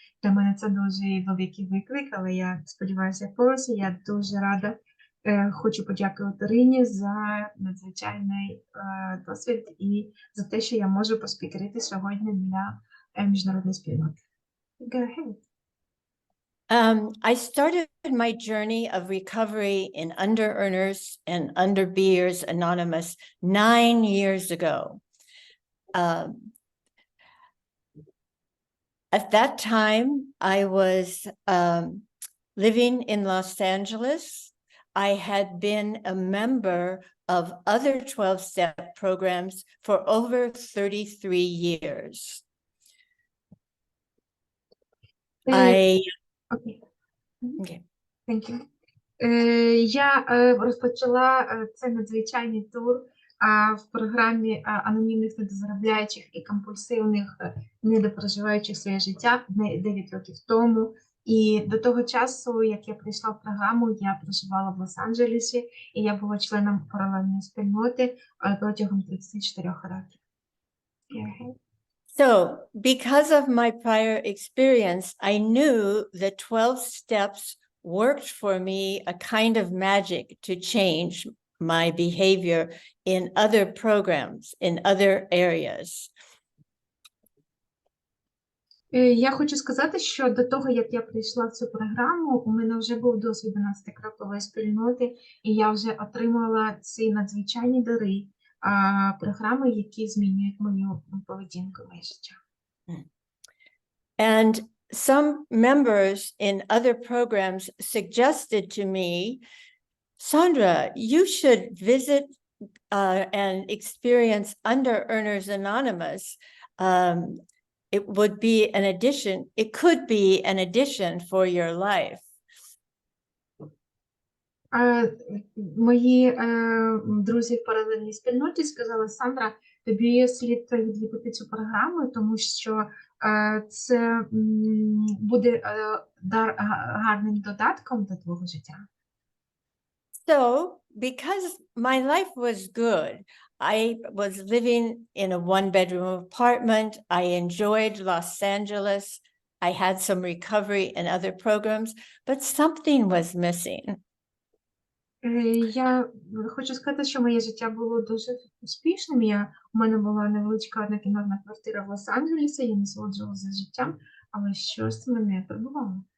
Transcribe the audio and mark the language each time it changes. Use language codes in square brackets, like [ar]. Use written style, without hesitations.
[uk] Для мене це дуже великий виклик, але я сподіваюся, я впораюся. Я дуже рада. Хочу подякувати Рині за надзвичайний досвід і за те, що я можу поспікерити сьогодні для міжнародної спільноти. [en] Go ahead. I started my journey of recovery in Under-Earners and Under-Beers Anonymous 9 years ago. At that time, I was living in Los Angeles. I had been a member of other 12-step programs for over 33 years. Okay. Thank you. [uk] Я розпочала цей надзвичайний тур в програмі анонімних недозаробляючих і компульсивних недопроживаючих своє життя 9 років тому. І до того часу, як я прийшла в програму, я проживала в Лос-Анджелесі, і я була членом паралельної спільноти протягом 34 років. [en] So, because of my prior experience, I knew the 12 steps worked for me a kind of magic to change my behavior in other programs, in other areas. [uk] Я хочу сказати, що до того, як я прийшла в цю програму, у мене вже був досвід 12-крокової спільноти, і я вже отримала ці надзвичайні дари програми, які змінюють мою поведінку, моє життя. [en] And some members in other programs suggested to me, Sandra, you should visit and experience Under-Earners Anonymous. It would be an addition, it could be an addition for your life. [uk] Мої друзі в паралельній спільноті сказали, Сандра, тобі слід відвідати цю програму, тому що це буде гарним додатком до твого життя. [en] So, because my life was good, I was living in a one-bedroom apartment. I enjoyed Los Angeles. I had some recovery in other programs, but something was missing. [uk] Я хочу сказати, що моє життя було дуже успішним. У мене була невеличка однокімнатна квартира в Лос-Анджелесі, я насолоджувалася життям, але щось мене турбувало.